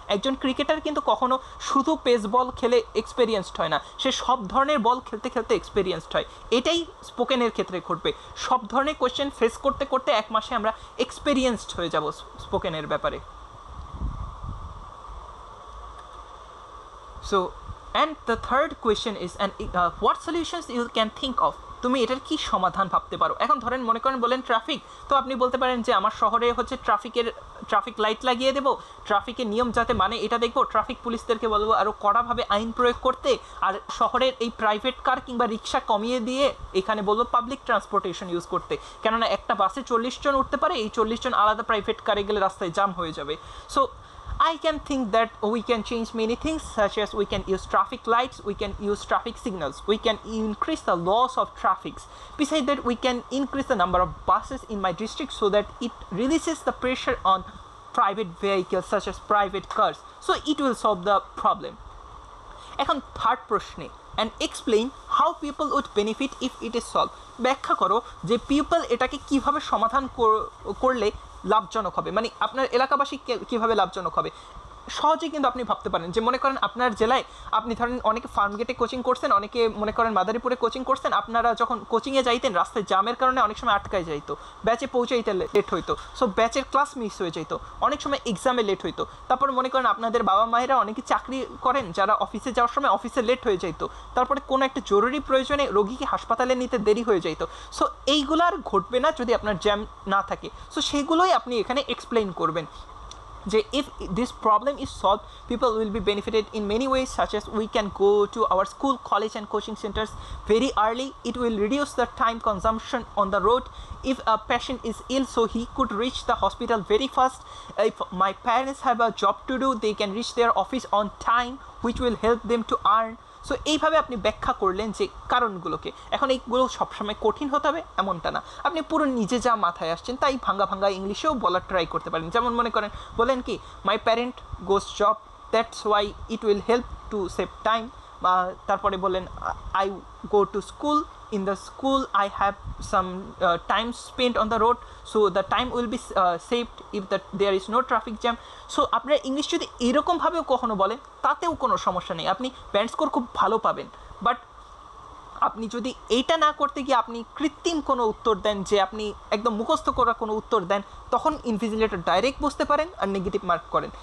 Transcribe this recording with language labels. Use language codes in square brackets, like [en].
[bn] একজন ক্রিকেটার কিন্তু কখনো শুধু পেস বল খেলে এক্সপেরিয়েন্সড হয় না, সে সব ধরনের বল খেলতে খেলতে এক্সপেরিয়েন্সড হয়। এটাই স্পোকেনের ক্ষেত্রে ঘটবে। সব ধরনের কোয়েশ্চেন ফেস করতে করতে এক মাসে আমরা এক্সপেরিয়েন্সড হয়ে যাব স্পোকেনের ব্যাপারে। [en] So, and the third question is, and what solutions you can think of? [bn] তুমি এটার কি সমাধান ভাবতে পারো? এখন ধরেন মনে করেন বলেন ট্রাফিক, তো আপনি বলতে পারেন যে আমার শহরে হচ্ছে ট্রাফিক লাইট লাগিয়ে দেবো, ট্রাফিকের নিয়ম যাতে মানে এটা দেখবো, ট্রাফিক পুলিশদেরকে বলবো আরও কড়াভাবে আইন প্রয়োগ করতে, আর শহরের এই প্রাইভেট কার কিংবা রিক্সা কমিয়ে দিয়ে এখানে বলবো পাবলিক ট্রান্সপোর্টেশন ইউজ করতে, কেননা একটা বাসে 40 জন উঠতে পারে, এই 40 জন আলাদা প্রাইভেট কারে গেলে রাস্তায় জাম হয়ে যাবে। [en] So I can think that we can change many things, such as we can use traffic lights, we can use traffic signals, we can increase the laws of traffic. Besides that, we can increase the number of buses in my district so that it releases the pressure on private vehicles such as private cars. So it will solve the problem. [bn] এখন third প্রশ্নে, [en] and explain how people would benefit if it is solved. [bn] ব্যাখ্যা করো যে people এটাকে কিভাবে সমাধান করলে লাভজনক হবে, মানে আপনার এলাকাবাসী কীভাবে লাভজনক হবে। সহজে কিন্তু আপনি ভাবতে পারেন যে মনে করেন আপনার জেলায় আপনি ধরেন অনেকে ফার্মগেটে কোচিং করছেন, অনেকে মনে করেন মাদারীপুরে কোচিং করছেন, আপনারা যখন কোচিংয়ে যাইতেন রাস্তায় জামের কারণে অনেক সময় আটকায় যাইতো, ব্যাচে পৌঁছাইতে লেট হইতো, সো ব্যাচের ক্লাস মিস হয়ে যেত, অনেক সময় এক্সামে লেট হইতো। তারপর মনে করেন আপনাদের বাবা মায়েরা অনেকে চাকরি করেন, যারা অফিসে যাওয়ার সময় অফিসে লেট হয়ে যেত, তারপরে কোনো একটা জরুরি প্রয়োজনে রোগীকে হাসপাতালে নিতে দেরি হয়ে যেত। সো এইগুলো আর ঘটবে না যদি আপনার জ্যাম না থাকে। সো সেগুলোই আপনি এখানে এক্সপ্লেইন করবেন যে [en] if this problem is solved, people will be benefited in many ways, such as we can go to our school, college and coaching centers very early. It will reduce the time consumption on the road. If a patient is ill, so he could reach the hospital very fast. If my parents have a job to do, they can reach their office on time, which will help them to earn. [bn] So এইভাবে আপনি ব্যাখ্যা করলেন যে কারণগুলোকে। এখন এইগুলো সবসময় কঠিন হতে হবে এমনটা না, আপনি পুরো নিজে যা মাথায় আসছেন তাই ভাঙ্গা ভাঙ্গা ইংলিশেও বলার ট্রাই করতে পারেন। যেমন মনে করেন বলেন কি, [en] My parent goes job, that's why it will help to save time. [bn] তারপরে বলেন [en] I go to school, in the school I have some time spent on the road, so the time will be saved if there is no traffic jam. [bn] So আপনারা English যদি এরকমভাবেও কখনো বলেন তাতেও কোনো সমস্যা নেই, আপনি ব্যান্ড স্কোর খুব ভালো পাবেন। বাট আপনি যদি এইটা না করতে গিয়ে আপনি কৃত্রিম কোনো উত্তর দেন, যে আপনি একদম মুখস্থ করা কোনো উত্তর দেন, তখন ইনভিজিলেটর ডাইরেক্ট বুঝতে পারেন আর নেগেটিভ মার্ক করেন।